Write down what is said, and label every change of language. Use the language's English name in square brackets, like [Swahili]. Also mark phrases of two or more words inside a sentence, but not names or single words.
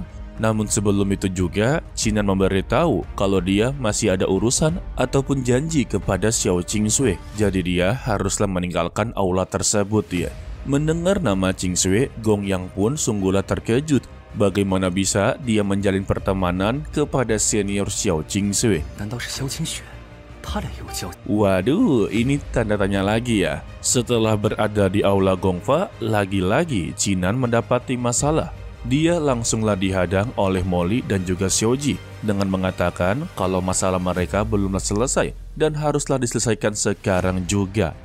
[Indonesian] Namun sebelum itu juga, Chinan memberitahu kalau dia masih ada urusan ataupun janji kepada Xiao Qingsui. Jadi dia haruslah meninggalkan aula tersebut ya. Mendengar nama Qingsui, Gongyang pun sungguhlah terkejut. Bagaimana bisa dia menjalin pertemanan kepada senior Xiao Jingsui? [Chinese] 难道是萧清雪？他俩有交集？ [Indonesian] Waduh, ini tanda tanya lagi ya. Setelah berada di aula Gongfa, lagi-lagi Jinan mendapati masalah. Dia langsunglah dihadang oleh Molly dan juga Xiaoji dengan mengatakan kalau masalah mereka belumlah selesai dan haruslah diselesaikan sekarang juga.